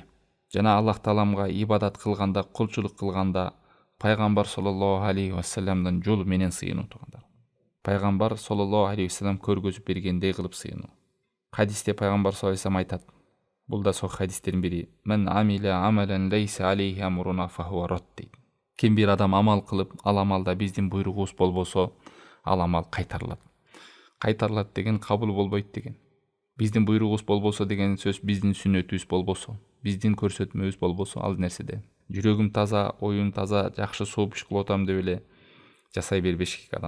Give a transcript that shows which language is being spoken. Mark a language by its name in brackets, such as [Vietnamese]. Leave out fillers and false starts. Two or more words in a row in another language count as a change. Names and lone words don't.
[Kyrgyz] Жана Аллах Тааламга ибадат кылганда, кулчулук кылганда пайгамбар [Arabic] صلى الله عليه وسلم [Kyrgyz] жолу менен сыйынуу туугандар. Пайгамбар [Arabic] صلى الله عليه وسلم [Kyrgyz] көргөзүп бергендей кылып сыйынуу. Хадисте пайгамбар [Arabic] صلى الله عليه وسلم [Kyrgyz] айтат, бул да сохих хадистердин бири: [Arabic] «من عمل عملا ليس عليه أمرنا فهو رد» [Kyrgyz] дейт. Ким бир адам амал кылып, ал амалда биздин буйругубуз болбосо, ал амал кайтарылат. Кайтарылат деген кабыл болбойт деген. Биздин буйругубуз болбосо деген сөз биздин сүннөтүбүз болбосо, биздин көрсөтмөбүз болбосо, ал нерседе жүрөгүм таза, оюм таза, жакшы сууп иш кылып атам деп эле жасай бербеш керек адам.